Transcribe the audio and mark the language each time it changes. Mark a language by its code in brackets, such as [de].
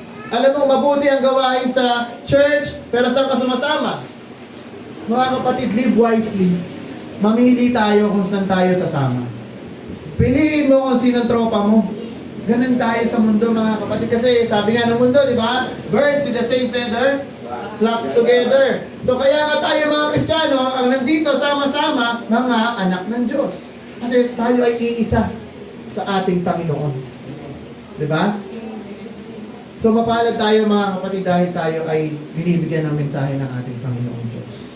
[tl] Alam mo, mabuti ang gawain sa church, pero saan ka sumasama? Mga kapatid, [en] live wisely. [tl] Mamili tayo kung saan tayo sasama. Piliin mo kung sinong tropa mo. Ganun tayo sa mundo, mga kapatid. Kasi sabi nga ng mundo, di ba? [en] Birds with the same feather flocks together. [tl] So kaya nga tayo mga Kristiyano, ang nandito sama-sama, mga anak ng Diyos. Kasi tayo ay iisa sa ating Panginoon. Di ba? So mapalad tayo mga kapatid dahil tayo ay binibigyan ng mensahe ng ating Panginoon Diyos.